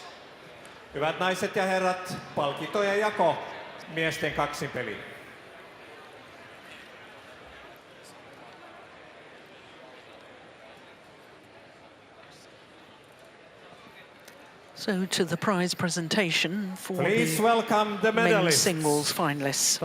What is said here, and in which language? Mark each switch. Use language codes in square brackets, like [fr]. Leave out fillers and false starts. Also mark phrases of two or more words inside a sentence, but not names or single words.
[fi] Hyvät naiset ja herrat, palkintojen jako miesten kaksinpeliin. [en] So to the prize presentation for Please welcome the men's medalists. singles finalists.